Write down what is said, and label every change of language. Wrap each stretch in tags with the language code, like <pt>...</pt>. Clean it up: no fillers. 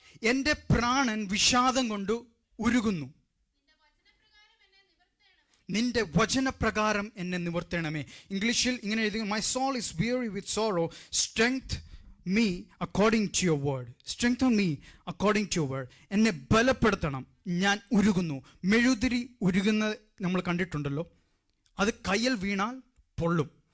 <ml>എൻ്റെ പ്രാണൻ വിഷാദം കൊണ്ട് ഉരുകുന്നു, നിന്റെ വചനപ്രകാരം എന്നെ നിവർത്തണമേ. ഇംഗ്ലീഷിൽ ഇങ്ങനെ എഴുതി,</ml> <en>My soul is weary with sorrow, strength me according to your word. Strengthen me according to your word.</en> <ml>എന്നെ ബലപ്പെടുത്തണം, ഞാൻ ഉരുകുന്നു. മെഴുതിരി ഉരുകുന്നത് നമ്മൾ കണ്ടിട്ടുണ്ടല്ലോ, അത് കയ്യിൽ വീണാൽ പൊള്ളും.</ml>